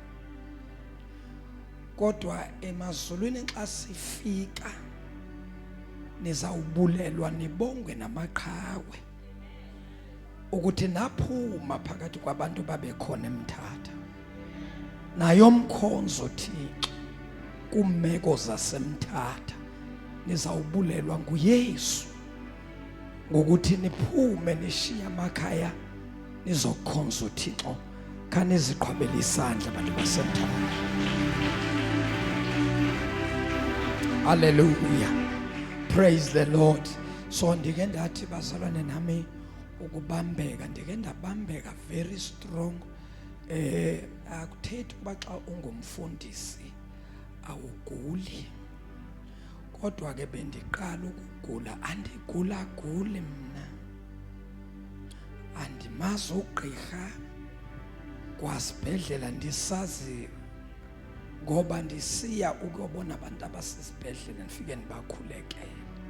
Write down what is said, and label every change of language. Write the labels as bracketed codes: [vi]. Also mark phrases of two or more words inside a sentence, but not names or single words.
[xh] kodwa emazulwini xa sifika nizawubulelwa nibongwe namaqhawe ukuthi naphuma phakathi kwabantu babekhona emthatha nayo mkhonzo Thixo kumeko zasemthatha. Nizawubulelwa nguYesu ngokuthi niphume nishiya amakhaya nizokhonza uThixo. Khani ziqhubele isandla abantu basemthatha. Hallelujah. [en] Praise the Lord. [xh] So ndike ndathi bazalwane nami ukubambeka, ndike ndabambeka [en] very strong. [xh] Akuthethi ukuba xa ungumfundisi awuguli, kodwa ke bendiqala ukugula. Andigulaguli mna, andimazi ugqirha kwasibhedlela, ndisazi ngoba ndisiya ukubona abantu abasesibhedlela ndifike ndibakhulekele.